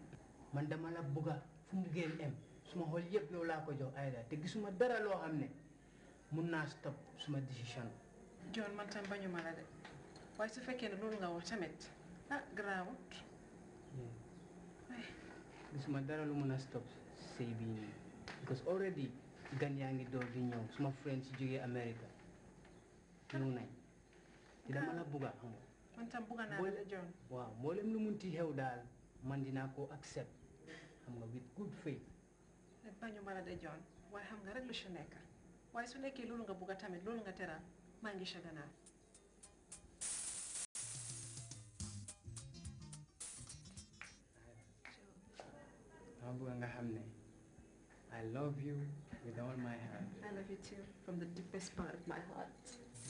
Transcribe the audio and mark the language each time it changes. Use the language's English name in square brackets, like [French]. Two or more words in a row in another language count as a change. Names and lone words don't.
[Wolof] man dama la bugga fu mu génn em suma xol yëpp yow laa ko jox Aida te gisuma dara loo xam ne mun naa stop suma décision John man tam bañu ma la de waaye su fekkee ne loolu nga wax tamit garaawut gisuma dara lu mun a stop sëy bii nii [English] because already [Wolof] gan yaa ngi door di ñëw suma friends yi jógee America ñëw nañ te dama la bugga xam nga man tam bugga naa la John waaw mboolem lu munti xew daal man dinaa ko accept xam nga [English] with good faith [Wolof] bañu ma la de John waaye xam nga rek lu si nekk waaye su nekkee loolu nga bugga tamit loolu nga teral maa ngi sa gannaaw dama bugga nga xam ne [English] I love you with all my heart. I love you too from the deepest part of my heart.